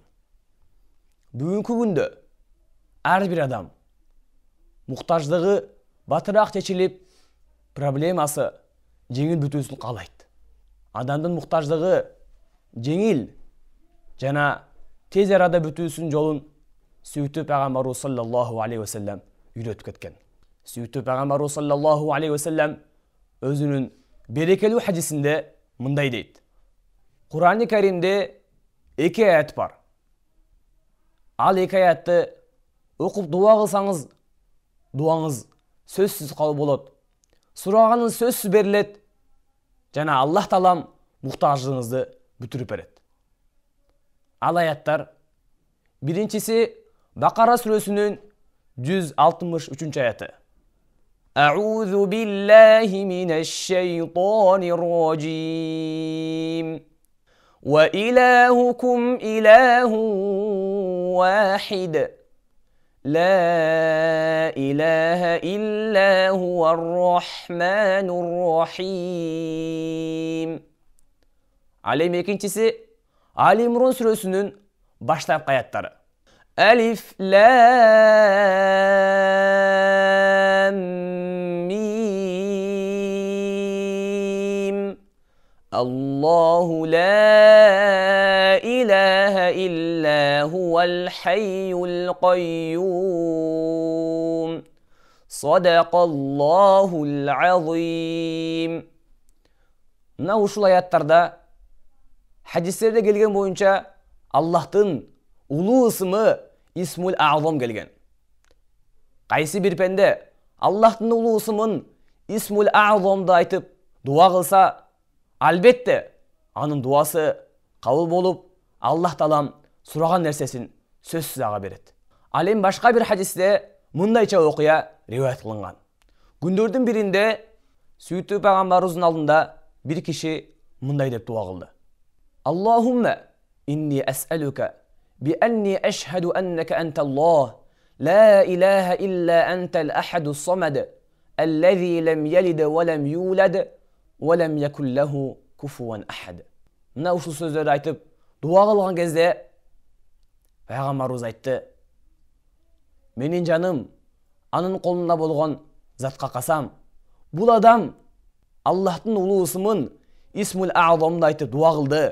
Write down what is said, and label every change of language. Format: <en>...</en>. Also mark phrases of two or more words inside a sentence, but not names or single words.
<ky>Бүгүнкү күндө ар бир адам муктаждыгы батыраак чечилип, проблемасы жеңил бүтүүсүн каалайт. Адамдын муктаждыгы жеңил жана тез арада бүтүүсүн жолун сүйүктүү пайгамбарыбыз</ky> <ar>صلى الله عليه وسلم</ar> <ky>үйрөтүп кеткен. Сүйүктүү пайгамбарыбыз</ky> <ar>صلى الله عليه وسلم</ar> <ky>өзүнүн берекелүү хадисинде мындай дейт. Кур'ан-ы Каримде 2 аят бар. Ал 2 аятты окуп дуа кылсаңыз, дуаңыз сөзсүз кабыл болот. Сураганыңыз сөзсүз берилет. Жана Аллах Таалам муктаждыгыңызды бүтүрүп берет. Ал аяттар биринчиси Бакара сүрөсүнүн 163 аяты.</ky> <ar>أعوذ بالله من الشيطان الرجيم. وإلهكم إله واحد. لا إله إلا هو الرحمن الرحيم.</ar> <ky>Алем экинчиси Али Имран сүрөсүнүн баштапкы аяттары.</ky> <ar>ألف لام ميم. الله لا إله إلا هو الحي القيوم. صدق الله العظيم.</ar> <ky>Мына ушул аяттарда хадистерде келген боюнча Аллахтын улуу ысымы</ky> <ar>اسم الأعظم</ar> <ky>келген. Кайсы бир пенде Аллахтын улуу ысымын</ky> <ar>اسم الأعظم</ar> <ky>айтып дуа кылса, албетте анын дуасы кабыл болуп, Аллах Таалам сураган нерсесин сөзсүз ага берет. Ал эми башка бир хадисте мындайча окуя риваят кылынган. Күндөрдүн биринде сүйүктүү пайгамбарыбыздын алдында бир киши мындай деп дуа кылды.</ky> <ar>اللهم إني أسألك بأني أشهد أنك أنت الله لا إله إلا أنت الأحد الصمد الذي لم يلد ولم يولد ولم يكن له كفوا أحد.</ar> <ky>Мына ушул сөздөрдү айтып дуа кылган кезде пайгамбарыбыз айтты: "Менин жаным анын колунда болгон затка касам, бул адам Аллахтын улуу ысымын Исмул А'замды айтып дуа кылды.</ky>